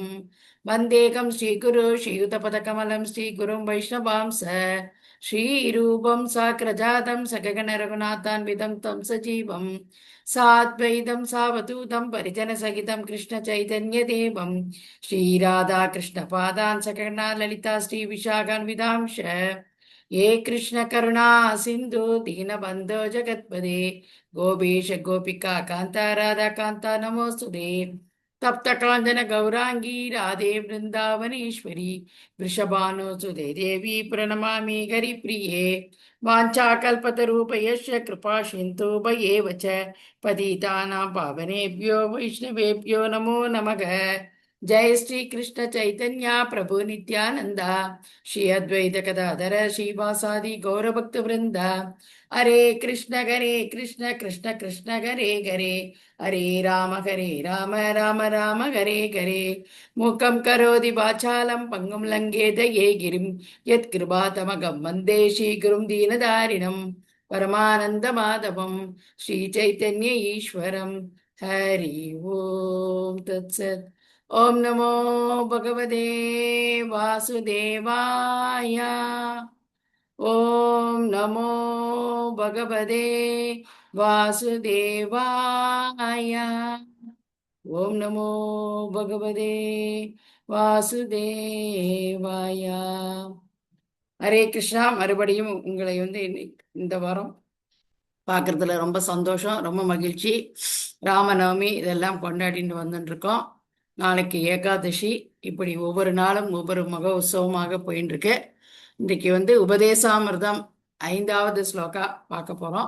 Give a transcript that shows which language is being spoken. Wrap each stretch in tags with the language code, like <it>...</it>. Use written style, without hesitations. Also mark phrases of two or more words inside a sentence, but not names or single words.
<sa>वन्देऽहं श्रीगुरून् श्रीयुतपदकमलं श्रीगुरून् वैष्णवांश्च श्रीरूपं साग्रजातं सहगण रघुनाथान्वितं तं सजीवं साद्वैतं सावधूतं परिजन सहितं कृष्ण चैतन्य देवं श्रीराधा कृष्ण पादान् सहगणा ललिता श्री विशाखान्वितांश्च. हे कृष्ण करुणा सिन्धो दीनबन्धो जगत्पते गोपेश गोपिका कान्त राधा कान्त नमोऽस्तु ते. तप्त कांचन गौरांगी राधे वृंदावनेश्वरी वृषभानुसुते देवी प्रणमामि हरिप्रिये. वाञ्छाकल्पतरूपयस्य कृपा सिन्धु भयेव च पतितानां पावनेभ्यो वैष्णवेभ्यो नमो नमः. जय श्री कृष्ण चैतन्य प्रभु नित्यानंदा श्री अद्वैत गदाधर श्रीवासादि गौरभक्त वृंद. हरे कृष्ण कृष्ण कृष्ण हरे हरे हरे राम राम राम हरे हरे. मूकं करोति वाचालं पंगुं लङ्घेत ये गिरिं यत्कृपातमगं वन्दे श्रीगुरुं दीनदारिणं परमानन्दमाधवं श्रीचैतन्य ईश्वरं. हरि ओम तत्सत्. ओम नमो भगवते वासुदेवाय. ओम नमो भगवते वासुदेवाय. ओम नमो भगवते वासुदेवाय. हरे कृष्ण.</sa> <ta>மறுபடியும் உங்களை இந்த வாரம் பார்க்கறதுல ரொம்ப சந்தோஷம், ரொம்ப மகிழ்ச்சி. ராமநவமி இதெல்லாம் கொண்டாடிட்டு வந்துட்டு இருக்கோம். நாளைக்கு ஏகாதசி. இப்படி ஒவ்வொரு நாளும் ஒவ்வொரு மக உற்சவமாக போயின்னு இருக்கு. இன்றைக்கு உபதேசாமிர்தம் 5வது ஸ்லோகா பார்க்க போறோம்.</ta>